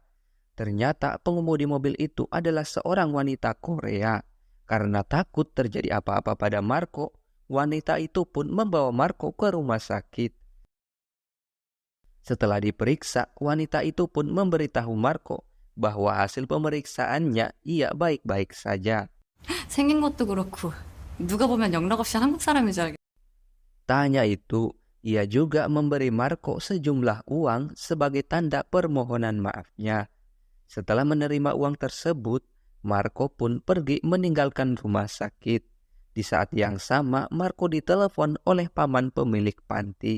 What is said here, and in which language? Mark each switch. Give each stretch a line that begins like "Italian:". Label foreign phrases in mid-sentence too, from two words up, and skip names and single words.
Indonesian: Ternyata pengemudi mobil itu adalah seorang wanita Korea. Karena takut terjadi apa-apa pada Marco, wanita itu pun membawa Marco ke rumah sakit. Setelah diperiksa, wanita itu pun memberitahu Marco bahwa hasil pemeriksaannya ia baik-baik saja.
Korean: 생긴 것도 그렇고 누가 보면 영락 없이 한국 사람인 줄 알겠.
Indonesian: Tak hanya itu, ia juga memberi Marco sejumlah uang sebagai tanda permohonan maafnya. Setelah menerima uang tersebut, Marco pun pergi meninggalkan rumah sakit. Di saat yang sama, Marco ditelepon oleh paman pemilik panti.